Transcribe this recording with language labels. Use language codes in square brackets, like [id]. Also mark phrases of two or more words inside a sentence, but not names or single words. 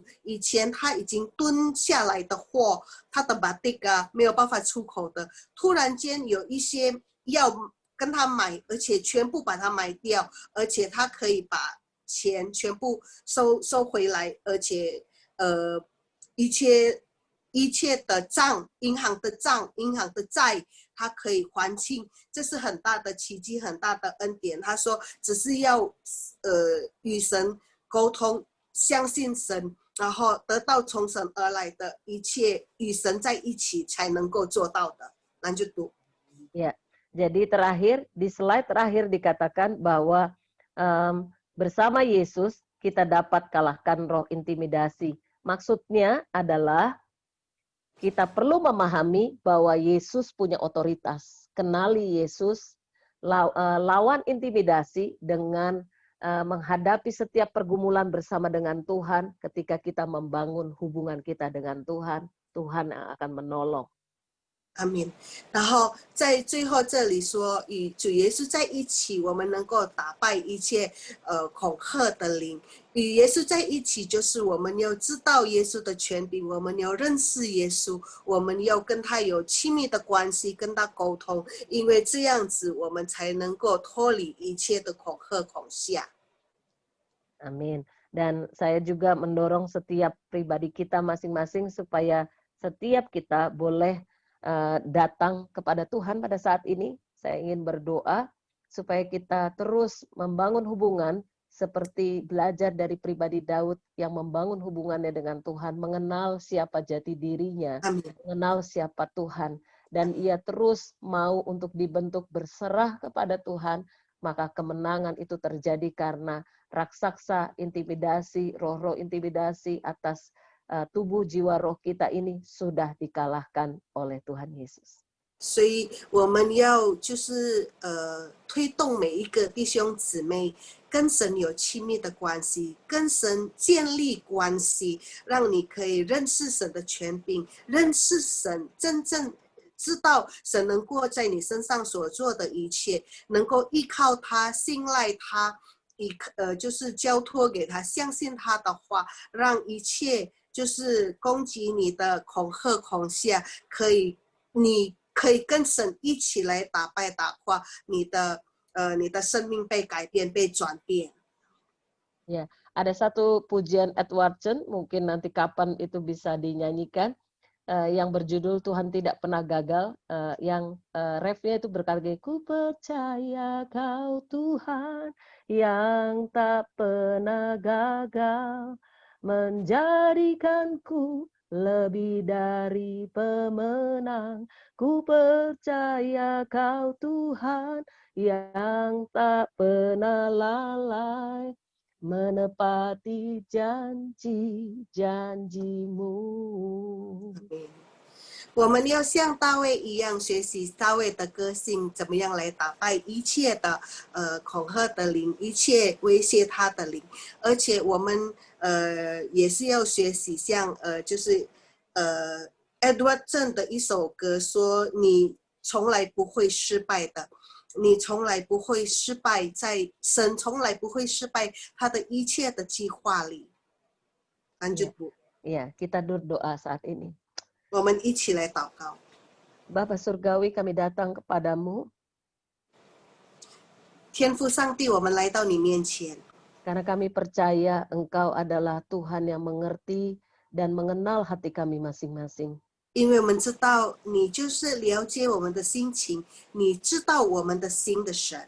[zh] 以前他已经蹲下来的货，他的batik没有办法出口的，突然间有一些要跟他买，而且全部把它买掉，而且他可以把钱全部收回来，而且一切的账，银行的债，他可以还清，这是很大的奇迹，很大的恩典。他说，只是要与神沟通，相信神，然后得到从神而来的一切，与神在一起才能够做到的。 [id] lanjut Bu. Ya, jadi terakhir di slide terakhir dikatakan bahwa bersama Yesus kita dapat kalahkan roh intimidasi. Maksudnya adalah kita perlu memahami bahwa Yesus punya otoritas. Kenali Yesus, lawan intimidasi dengan menghadapi setiap pergumulan bersama dengan Tuhan. Ketika kita membangun hubungan kita dengan Tuhan, Tuhan akan menolong. [zh] 阿明，然后在最后这里说，与主耶稣在一起，我们能够打败一切恐吓的灵。与耶稣在一起，就是我们要知道耶稣的权柄，我们要认识耶稣，我们要跟他有亲密的关系，跟他沟通，因为这样子我们才能够脱离一切的恐吓恐吓。 [id] Amin. Dan saya juga mendorong setiap pribadi kita masing-masing supaya setiap kita boleh datang kepada Tuhan pada saat ini. Saya ingin berdoa supaya kita terus membangun hubungan seperti belajar dari pribadi Daud yang membangun hubungannya dengan Tuhan, mengenal siapa jati dirinya, mengenal siapa Tuhan, dan ia terus mau untuk dibentuk berserah kepada Tuhan, maka kemenangan itu terjadi karena raksasa intimidasi, roh-roh intimidasi atas tubuh jiwa roh kita ini sudah dikalahkan oleh Tuhan Yesus. [zh] 所以我们要就是推动每一个弟兄姊妹跟神有亲密的关系，跟神建立关系，让你可以认识神的权柄，认识神，真正知道神能够在你身上所做的一切，能够依靠他，信赖他，就是交托给他，相信他的话，让一切就是攻击你的恐吓恐吓，你可以跟神一起来打败打垮你的生命被改变被转变。 [id] Ya, ada satu pujian Edwardson, mungkin nanti kapan itu bisa dinyanyikan, yang berjudul Tuhan Tidak Pernah Gagal, yang refnya itu berkata, ku percaya kau Tuhan yang tak pernah gagal, menjadikanku lebih dari pemenang. Ku percaya kau Tuhan yang tak pernah lalai, menepati janji-janjimu. [zh] 我们要像大卫一样学习大卫的个性，怎么样来打败一切的恐吓的灵，一切威胁他的灵，而且我们也是要学习像就是Edward 郑的一首歌说，你从来不会失败的，你从来不会失败，在神从来不会失败他的一切的计划里。 [id] lanjut Bu. Ya, kita berdoa saat ini. [zh] 我们一起来祷告。 [id] Bapa Surgawi, kami datang kepadamu. [zh] 天父上帝，我们来到你面前， [id] Karena kami percaya Engkau adalah Tuhan yang mengerti dan mengenal hati kami masing-masing. [zh] 因为我们知道你就是了解我们的心情，你知道我们的心的神。